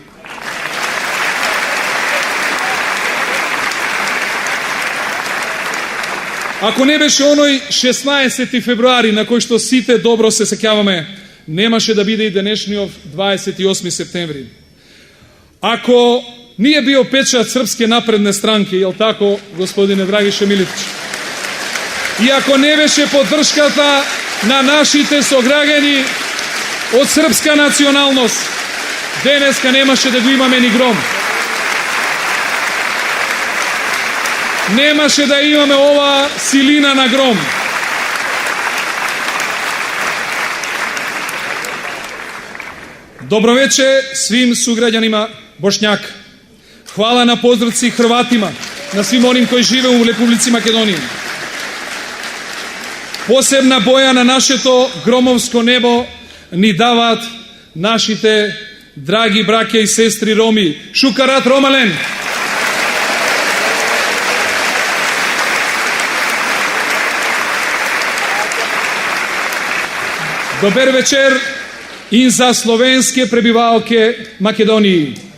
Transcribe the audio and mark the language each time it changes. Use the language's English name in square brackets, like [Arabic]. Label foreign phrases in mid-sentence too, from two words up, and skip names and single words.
[Macedonian] Ако не беше оној 16 февруари на кој што сите добро се сеќаваме, немаше да биде и денешниот 28 септември. [Serbian] Ако nije bio pečat Srpske napredne stranke, jel tako, gospodine Dragiše Militić? [Macedonian] И ако не беше поддршката на нашите сограѓани од српска националност, денеска немаше да го имаме ни ГРОМ. Немаше да имаме ова силина на ГРОМ. [Bosnian] Dobroveče svim sugrađanima Bošnjaka. [Croatian] Hvala na pozdravci Hrvatima, na svim onim koji žive u Republici Makedoniji. [Macedonian] Посебна боја на нашето громовско небо ни дават нашите драги браќа и сестри Роми. [Romany] Шукарат Ромален! [Macedonian] Добер вечер и за [Slovenian] slovenske prebivalke Makedonii.